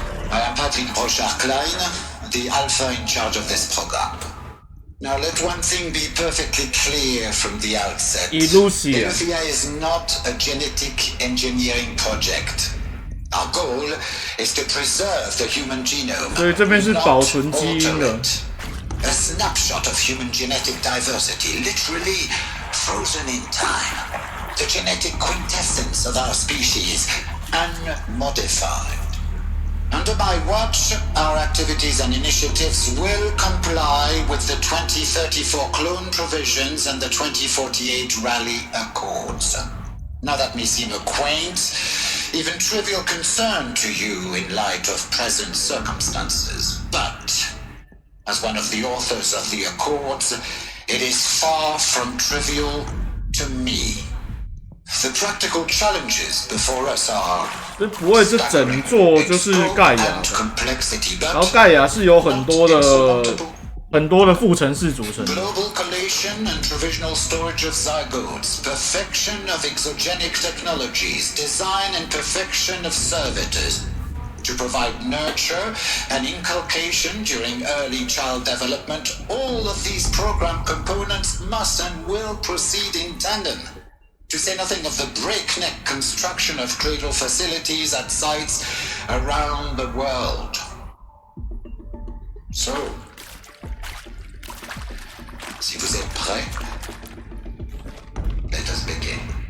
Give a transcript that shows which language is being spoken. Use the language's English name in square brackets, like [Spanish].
[English] I am Patrick Brochard-Klein, the alpha in charge of this program. Now let one thing be perfectly clear from the outset. Eleuthia is not a genetic engineering project. Our goal is to preserve the human genome, [Chinese] 所以这边是保存基因的。 [English] A snapshot of human genetic diversity, literally frozen in time. The genetic quintessence of our species, unmodified. Under my watch, our activities and initiatives will comply with the 2034 clone provisions and the 2048 Rally Accords. Now that may seem a quaint, even trivial concern to you in light of present circumstances, but as one of the authors of the Accords, it is far from trivial to me. The practical challenges before us are [Chinese] 这不会是整座就是盖亚，然后盖亚是有很多的副城市组成的。 [English] global collation and provisional storage of zygotes, perfection of exogenic technologies, design and perfection of servitors. To provide nurture and inculcation during early child development, all of these program components must and will proceed in tandem. To say nothing of the breakneck construction of cradle facilities at sites around the world. So, [French] si vous êtes prêts, [English] let us begin.